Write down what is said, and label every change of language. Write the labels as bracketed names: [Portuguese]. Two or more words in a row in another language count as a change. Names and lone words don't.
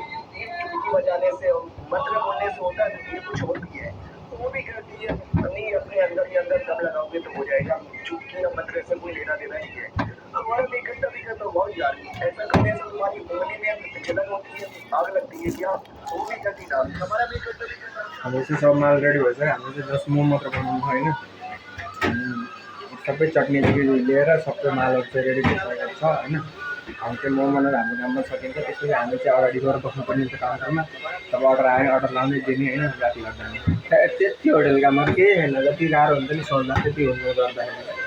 [Hindi] ये चुटकी बजाने से मंत्र बोलने से होता है ये कुछ और भी है तो वो भी कहती है नहीं अपने अंदर ही अंदर दम लगाओगे तो हो जाएगा चुटकी या मंत्र से कोई लेना देना नहीं है हमारा भी घंटा भी करता बहुत यार ऐसा करने से तुम्हारी उंगली में जलन होती है आग लगती है क्या वो भी करती ना हमारा भी घंटा भी करता अब ऐसे सब माल रेडी [Nepali] भइसक्यो हामीले चाहिँ जस्ट मोमो मात्र बनाउनु होइन सबै चटनीदेखि लिएर सबै मालहरू चाहिँ रेडी भइसकेको छ होइन अब चाहिँ मोमो हाम्रो काममा सकिन्छ। त्यसपछि हामी चाहिँ अगाडि गएर बस्नुपर्ने हुन्छ काउन्टरमा। तब अर्डर आयो, अर्डर लाँदै दिने होइन, राति लाग्दैन। त्यति होटेल काममा केही छैन, जति गाह्रो हुन्छ नि सोध्दा त्यति हुन्छ गर्दाखेरि।